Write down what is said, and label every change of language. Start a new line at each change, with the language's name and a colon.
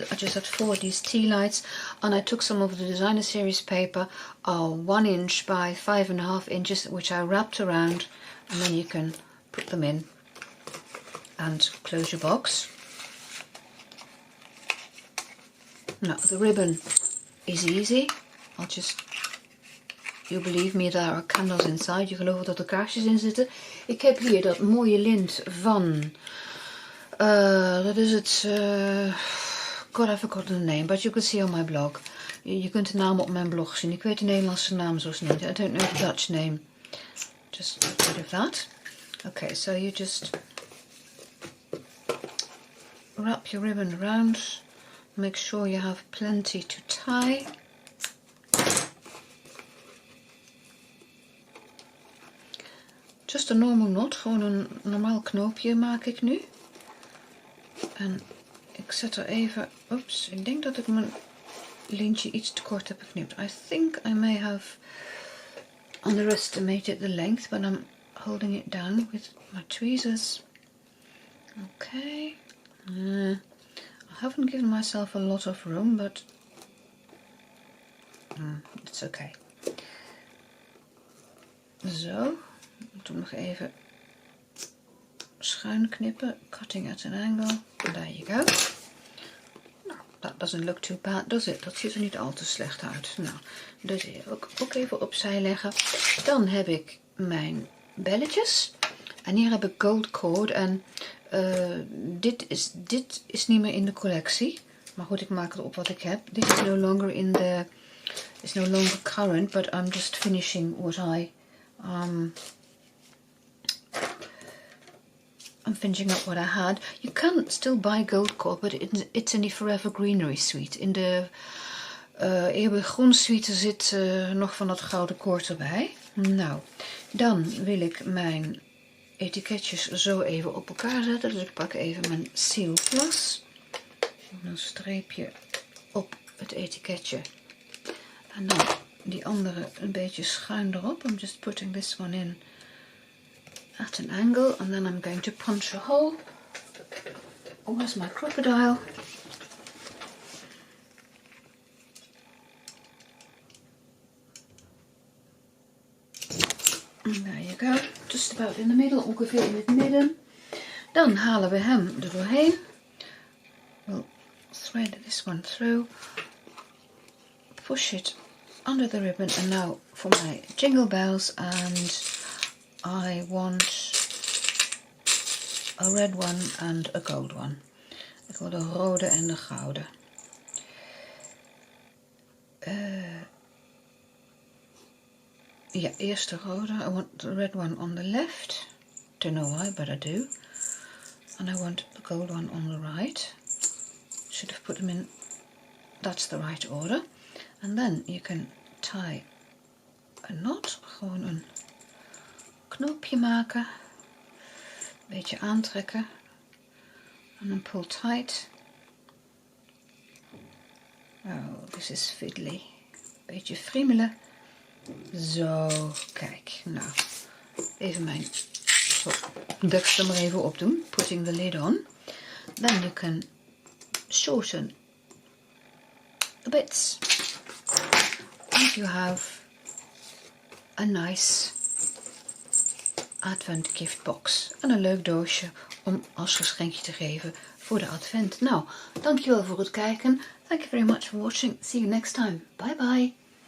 English: I just had 4 of these tealights. And I took some of the designer series paper, 1 inch by 5.5 inches, which I wrapped around. And then you can put them in and close your box. Now, the ribbon is easy. You believe me, there are candles inside.
Dutch: Je gelooft dat er kaarsjes in zitten. Ik heb hier dat mooie lint van... dat is het...
English: God, I forgot the name, but you can see on my blog.
Dutch: Je kunt de naam op mijn blog zien. Ik weet de Nederlandse naam zoals niet.
English: I don't know the Dutch name. Just a bit of that. Okay, so you just... wrap your ribbon around. Make sure you have plenty to tie. Just a normal knot,
Dutch: gewoon een normaal knoopje maak ik nu. En ik zet er even, oeps, ik denk dat ik mijn lintje iets te kort heb geknipt.
English: I think I may have underestimated the length, but I'm holding it down with my tweezers. Okay. I haven't given myself a lot of room, but it's okay.
Dutch: Zo. Toen nog even schuin knippen,
English: cutting at an angle. There you go. Nou, that doesn't look too bad, does it?
Dutch: Dat ziet er niet al te slecht uit. Nou, dus hier ook even opzij leggen. Dan heb ik mijn belletjes. En hier heb ik gold cord. En dit is niet meer in de collectie. Maar goed, ik maak het op wat ik heb.
English: This is no longer in the... It's no longer current, but I'm just finishing what I'm finishing up what I had. You can still buy gold cord, but it's in the Forever Greenery suite.
Dutch: In de eeuwig groen suite zit nog van dat gouden koord erbij. Nou, dan wil ik mijn etiketjes zo even op elkaar zetten. Dus ik pak even mijn Seal Plus. Een streepje op het etiketje. En dan die andere een beetje schuin erop.
English: I'm just putting this one in at an angle, and then I'm going to punch a hole. Oh, where's my crocodile? And there you go, just about in the middle,
Dutch: ongeveer in het midden. Dan halen we hem er doorheen.
English: We'll thread this one through, push it under the ribbon, and now for my jingle bells, and I want a red one and a gold one.
Dutch: Ik wil de rode en de gouden. Ja, eerst de rode.
English: I want the red one on the left. Don't know why, but I do. And I want the gold one on the right. Should have put them in. That's the right order. And then you can tie a knot.
Dutch: Gewoon een knoopje maken. Een beetje aantrekken. En dan
English: pull tight. Oh, this is fiddly.
Dutch: Beetje friemelen. Zo, kijk. Nou, even mijn deksel maar even opdoen.
English: Putting the lid on. Then you can shorten the bits. And you have a nice advent gift box.
Dutch: En een leuk doosje om als geschenkje te geven voor de advent. Nou, dankjewel voor het kijken.
English: Thank you very much for watching. See you next time. Bye bye.